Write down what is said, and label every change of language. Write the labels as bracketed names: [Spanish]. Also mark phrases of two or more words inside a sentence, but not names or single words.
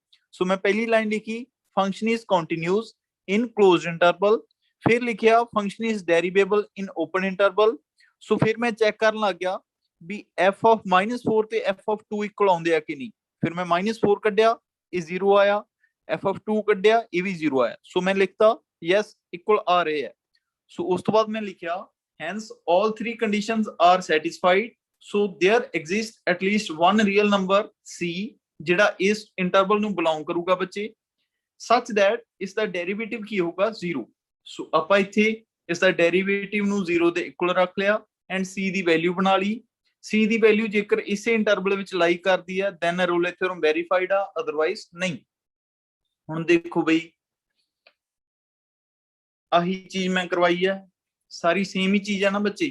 [Punjabi] ਸੋ ਮੈਂ ਪਹਿਲੀ ਲਾਈਨ ਲਿਖੀ [English] function is continuous in closed interval, [Punjabi] ਫਿਰ ਲਿਖਿਆ [English] function is derivable in open interval. [Punjabi] ਸੋ ਫਿਰ ਮੈਂ ਚੈੱਕ ਕਰਨ ਲੱਗ ਗਿਆ ਬਈ ਐੱਫ ਆਫ -4 ਤੇ ਐੱਫ ਆਫ 2 ਇਕੁਅਲ ਆਉਂਦੇ ਆ ਕਿ ਨਹੀਂ, ਫਿਰ ਮੈਂ -4 ਕੱਢਿਆ, ਇਹ 0 ਆਇਆ, ਐੱਫ ਆਫ 2 ਕੱਢਿਆ, ਇਹ ਵੀ 0 ਆਇਆ। ਸੋ ਮੈਂ ਲਿਖਤਾ ਯੈੱਸ ਇਕੁਅਲ ਆ ਰਹੇ ਹੈ। ਸੋ ਉਸ ਤੋਂ ਬਾਅਦ ਮੈਂ ਲਿਖਿਆ [English] hence all three conditions are satisfied, so there exists at least one real number c [Punjabi] ਜਿਹੜਾ ਇਸ ਇੰਟਰਵਲ ਨੂੰ ਬਿਲੋਂਗ ਕਰੂਗਾ ਬੱਚੇ, [English] such that [Punjabi] ਇਸ ਦਾ ਡੈਰੀਵੇਟਿਵ ਕੀ ਹੋਊਗਾ 0। ਸੋ ਆਪਾਂ ਇੱਥੇ ਇਸ ਦਾ ਡੈਰੀਵੇਟਿਵ ਨੂੰ 0 ਦੇ ਇਕੁਅਲ ਰੱਖ ਲਿਆ ਐਂਡ c ਦੀ ਵੈਲਿਊ ਬਣਾ ਲਈ। c ਦੀ ਵੈਲਿਊ ਜੇਕਰ ਇਸੇ ਇੰਟਰਵਲ ਵਿੱਚ ਲਾਈ ਕਰਦੀ ਹੈ [English] then Rolle theorem verified [Punjabi] ਆ, ਅਦਰਵਾਈਜ਼ ਨਹੀਂ। ਹੁਣ ਦੇਖੋ ਬਈ ਆਹੀ ਚੀਜ਼ ਮੈਂ ਕਰਵਾਈ ਹੈ, ਸਾਰੀ ਸੇਮ ਹੀ ਚੀਜ਼ ਹੈ ਨਾ ਬੱਚੇ।